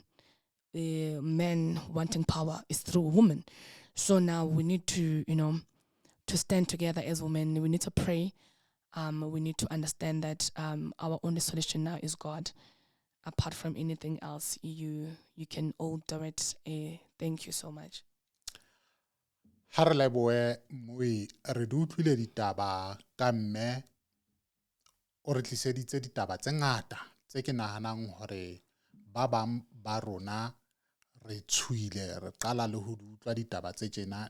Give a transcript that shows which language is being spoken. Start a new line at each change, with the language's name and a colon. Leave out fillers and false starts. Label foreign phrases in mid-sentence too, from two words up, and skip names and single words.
English: The men wanting power is through women. So now we need to, you know, to stand together as women. We need to pray. We need to understand that our only solution now is God. Apart from anything else, you can all do it. Thank you so much.
Southern Sotho: Ha re leboe Moi, re di utlwile ditaba ka mme o re tliseditse ditaba tse ngata tse ke nahanang hore ba bang ba rona re tshuile re qala le ho utlwa ditaba tse tjena.